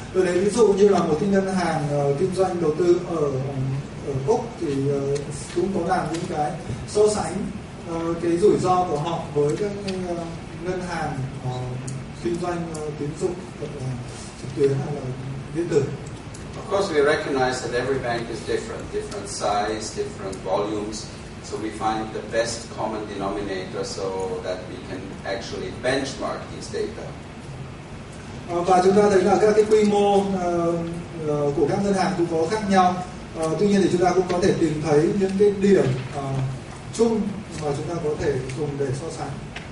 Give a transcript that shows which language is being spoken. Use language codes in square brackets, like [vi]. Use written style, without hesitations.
[vi] Tôi lấy ví dụ như là một cái ngân hàng kinh doanh đầu tư ở Úc thì cũng có làm những cái so sánh cái rủi ro của họ với các ngân hàng kinh doanh tín dụng trực tuyến hay là điện tử. [en] Of course, we recognize that every bank is different size, different volumes. So we find the best common denominator so that we can actually benchmark these data. [vi] Và chúng ta thấy là các cái quy mô của các ngân hàng cũng có khác nhau. Tuy nhiên thì chúng ta cũng có thể tìm thấy những cái điểm chung mà chúng ta có thể dùng để so sánh.